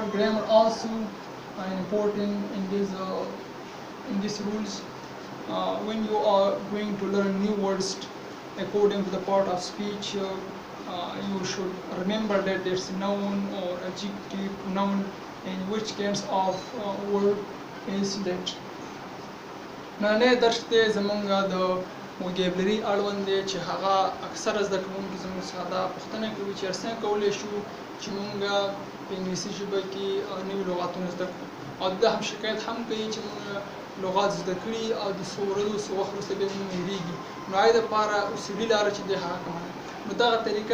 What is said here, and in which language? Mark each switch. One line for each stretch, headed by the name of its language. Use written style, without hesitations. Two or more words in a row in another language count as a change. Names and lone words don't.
English: Grammar also important in these rules. When you are going to learn new words according to the part of speech, you should remember that there's noun or adjective, noun, and which kinds of word is that.
Pashto: نننی درس دی زموږ د وکیبلري اړوند دی چې هغه اکثره زده کوونکي زموږ څخه دا پوښتنه کوي چې څنګه کولی شو چې موږ په انګلیسي ژبه کې نوي لغاتونه زده کړو او دا هم شکایت هم کوي چې موږ لغات زده کړي او د څو ورځو څو وخت وروسته بیا موږ هېرېږي نو هغې دپاره اصولي لاره چې دی هغه کومه ده نو دغه طریقه